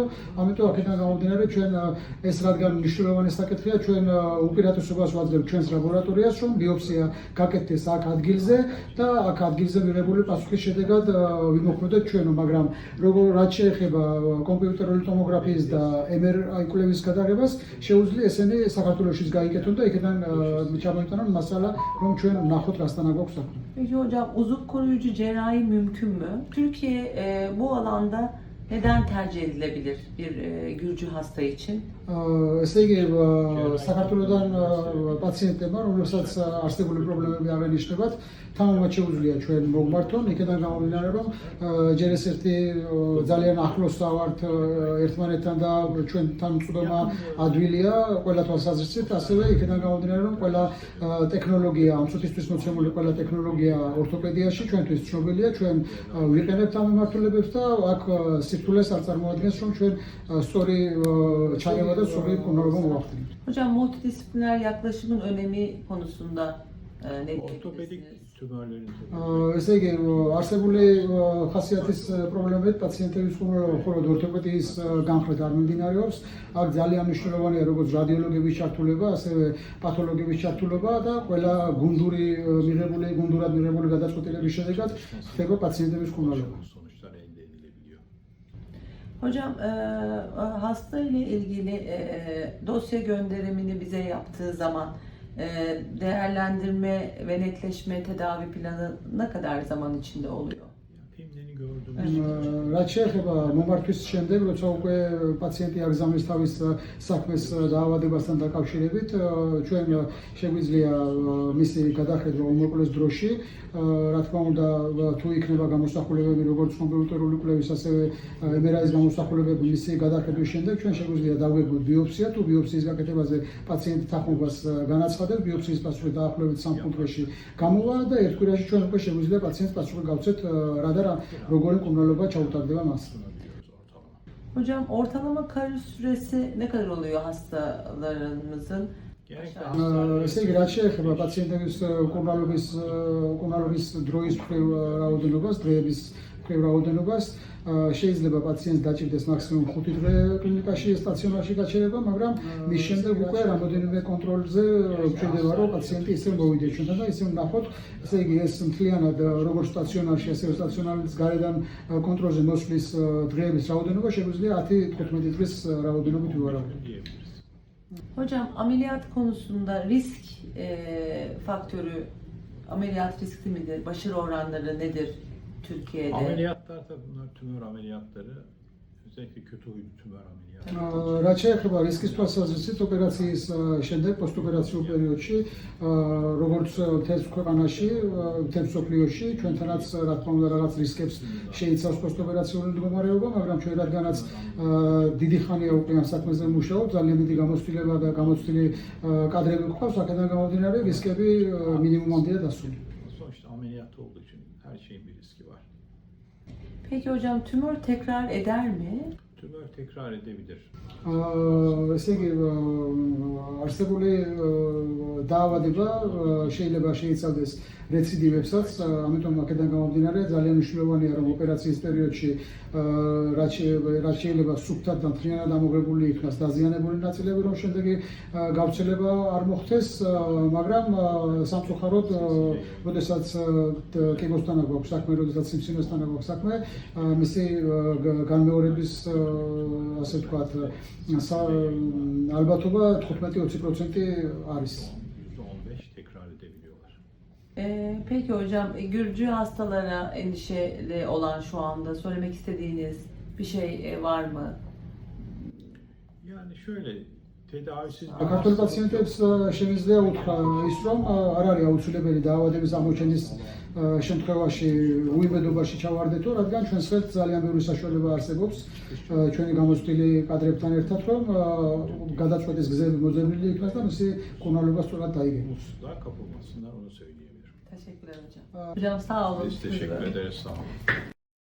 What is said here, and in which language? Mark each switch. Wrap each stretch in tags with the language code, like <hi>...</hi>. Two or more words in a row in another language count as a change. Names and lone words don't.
<ka>ამიტომ აქედან გამომდინარე, ჩვენ ეს რადგან მნიშვნელოვანი საკითხია, ჩვენ უპირატესობას ვაძლევთ ჩვენს ლაბორატორიას, რომ ბიოპსია გაკეთდეს აქ ადგილზე და აქ ადგილზე მიღებული პასუხის შედეგად ვიმოქმედოთ ჩვენო, მაგრამ რაც შეეხება კომპიუტერული ტომოგრაფიის და MRI კვლევის გადაღებას, შეუძლია ესენი საქართველოშიც გაიკეთონ და იქიდან ჩამოიტანონ მასალა, რომ ჩვენ ვნახოთ რასთან აგვაქვს საქმე.</ka> <tr>Peki hocam uzun koruyucu cerrahi mümkün mü? Türkiye bu alanda neden tercih edilebilir bir Gürcü hasta için?</tr> <ka>ესე იგი, საქართველოდან პაციენტებმა, რომელსაც არსებული პრობლემები აღენიშნებათ, თამამად შეუძლია ჩვენ მოგმართონ. იქედან გამომდინარე, რომ ჯერ ეს ერთი ძალიან ახლოს ვართ ერთმანეთთან და ჩვენთან წვდომა ადვილია ყველა თვალსაზრისით, ასევე იქედან გამომდინარე, რომ ყველა ტექნოლოგია, ამ წუთისთვის მოცემული ყველა ტექნოლოგია ორთოპედიაში ჩვენთვის ცნობილია, ჩვენ ვიყენებთ ამ მიმართულებებს და აქ სირთულეს არ წარმოადგენს, რომ ჩვენ სწორი ჩარევა და სწორი მკურნალობა მოვახდინოთ.</ka> <tr>Hocam multidisipliner yaklaşımın önemi konusunda ne Ortopedik diyebilirsiniz? tümörlerin</tr> <ka>ესე იგი, არსებული ხასიათის პრობლემებით პაციენტების მკურნალობა მხოლოდ ორთოპედიის განხრით არ მიმდინარეობს. აქ ძალიან მნიშვნელოვანია როგორც რადიოლოგების ჩართულობა, ასევე პათოლოგების ჩართულობა და ყველა გუნდურად მიღებული გადაწყვეტილების შედეგად ხდება პაციენტების მკურნალობა.</ka> <tr>sonuçlar elde edilebiliyor. Hocam hasta ile ilgili dosya gönderimini bize yaptığı zaman değerlendirme ve netleşme tedavi planı ne kadar zaman içinde oluyor? Filmlerini gördüm.</tr> <ka>რაც შეეხება მომართვის შემდეგ, როცა უკვე პაციენტი აგზავნის თავის საქმეს დაავადებასთან დაკავშირებით, ჩვენ შეგვიძლია მისი გადახედვა უმოკლეს დროში. რა თქმა უნდა, თუ იქნება გამოსახულებები როგორც კომპიუტერული კვლევის, ასევე MRI-ის გამოსახულებები მისი გადახედვის შემდეგ, ჩვენ შეგვიძლია დავგეგმოთ ბიოპსია, თუ ბიოპსიის გაკეთებაზე პაციენტი თანხმობას განაცხადებს, ბიოპსიის პასუხი დაახლოებით 3 კვირაში გამოვა და 1 კვირაში ჩვენ უკვე შეგვიძლია პაციენტს პასუხი გავცეთ რა და როგორი მკურნალობა ჩაუტარდება მას.</ka> <tr>Hocam ortalama kariyeri süresi ne kadar oluyor hastalarımızın?</tr> <ka>ესე იგი, რაც შეეხება პაციენტების მკურნალობის დროის მხრივ რაოდენობას, დროების მხრივ რაოდენობას, შეიძლება პაციენტს დაჭირდეს მაქსიმუმ 5 დღე კლინიკაში, სტაციონარში გაჩერება, მაგრამ მის შემდეგ უკვე რამოდენიმე კონტროლზე გვჭირდება, რომ პაციენტი ისევ მოვიდეს ჩვენთან და ისევ ვნახოთ. ესე იგი, ეს მთლიანად როგორც სტაციონარში, ასევე სტაციონარის გარედან კონტროლზე მოსვლის დღეების რაოდენობა შეგვიძლია 10-15 დღის რაოდენობით ვივარავოთ.</ka> <tr>Hocam ameliyat konusunda risk faktörü Ameliyat riskli midir? Başarı oranları nedir Türkiye'de? Ameliyatlarda bunlar tümör ameliyatları. Özellikle kötü huylu tümör ameliyatları.</tr> <ka>რაც შეეხება რისკის თვალსაზრისით ოპერაციის შემდეგ პოსტოპერაციულ პერიოდში, როგორც მთელს ქვეყანაში, მთელს მსოფლიოში, ჩვენთანაც რა თქმა უნდა რაღაც რისკებს შეიცავს პოსტოპერაციული მდგომარეობა, მაგრამ ჩვენ რადგანაც დიდი ხანია უკვე ამ საქმეზე ვმუშაობთ, ძალიან დიდი გამოცდილება და გამოცდილი კადრები გვყავს, აქედან გამომდინარე რისკები მინიმუმამდეა დასული.</ka> <tr>Sonuçta ameliyat olduğu için her şeyin bir riski var. Peki hocam tümör tekrar eder mi? Tümör tekrar edebilir.</tr> <ka>ესე იგი არსებული დაავადება შეიძლება შეიცავდეს რეციდივებსაც, ამიტომ აქედან გამომდინარე ძალიან მნიშვნელოვანია რომ ოპერაციის პერიოდში რაც შეიძლება სუფთად და მთლიანად ამოღებული იქნას დაზიანებული ნაწილები, რომ შემდეგ გავრცელება არ მოხდეს, მაგრამ სამწუხაროდ, როდესაც კიბოსთან აქვს საქმე, როდესაც სიმსივნესთან აქვს საქმე, მისი განმეორების ასე ვთქვათ, ალბათობა 15-20% არის.</ka> <tr>%15 tekrar edebiliyorlar. Peki hocam Gürcü hastalara endişeli olan şu anda söylemek istediğiniz bir şey var mı? Yani şöyle tedavisiz</tr> <ka>ქართულ პაციენტებს შემიძლია უთხრა ის რომ არ არის აუცილებელი დაავადების აღმოჩენის შემთხვევაში უიმედობაში ჩავარდეთო, რადგან ჩვენს ხელთ ძალიან ბევრი საშუალება არსებობს ჩვენი გამოცდილი კადრებთან ერთად, რომ გადაწყვეტის გზები მოძებნილი იქნას და მისი მკურნალობა სწორად დაიგეგმოს.</ka> <tr>mutsuzluğa kapılmasınlar onu söyleyebilirim. Teşekkürler hocam. Hocam sağ olun. Biz teşekkür ederiz. Sağ olun.</tr>